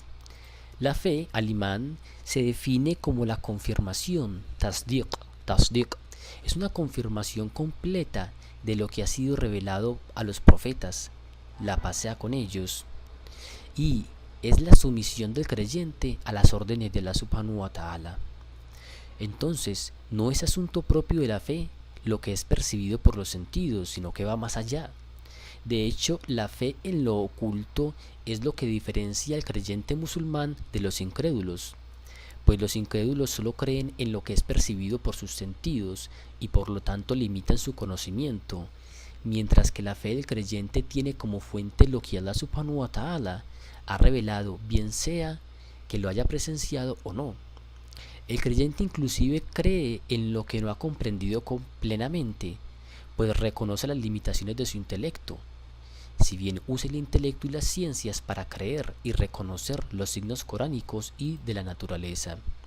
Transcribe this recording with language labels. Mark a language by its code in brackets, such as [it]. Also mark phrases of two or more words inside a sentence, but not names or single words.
[es] La fe, al imán, se define como la confirmación, tasdiq, es una confirmación completa de lo que ha sido revelado a los profetas, la paz sea con ellos, y es la sumisión del creyente a las órdenes de Allah [ar] سبحانه وتعالى. [es] Entonces, no es asunto propio de la fe lo que es percibido por los sentidos, sino que va más allá. De hecho, la fe en lo oculto es lo que diferencia al creyente musulmán de los incrédulos, pues los incrédulos solo creen en lo que es percibido por sus sentidos y por lo tanto limitan su conocimiento, mientras que la fe del creyente tiene como fuente lo que Allah [ar] سبحانه وتعالى [es] ha revelado, bien sea que lo haya presenciado o no. El creyente inclusive cree en lo que no ha comprendido plenamente, pues reconoce las limitaciones de su intelecto. Si bien usa el intelecto y las ciencias para creer y reconocer los signos coránicos y de la naturaleza.